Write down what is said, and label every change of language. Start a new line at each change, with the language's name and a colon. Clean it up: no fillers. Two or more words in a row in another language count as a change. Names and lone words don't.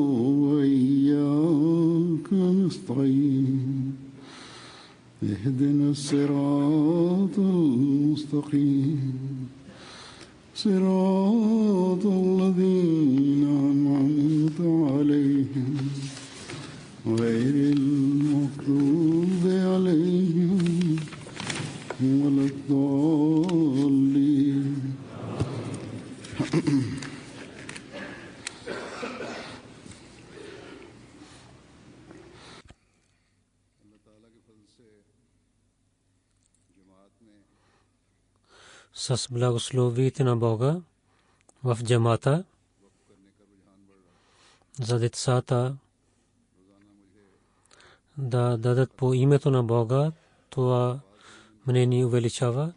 Arabic: وإياك نستعين اهدنا الصراط المستقيم صراط الذين أنعمت عليهم غير المغضوب عليهم ولا الضالين.
Bulgarian: С благословите на Бога в джамата за децата да дадат по името на Бога, това мнение увеличава.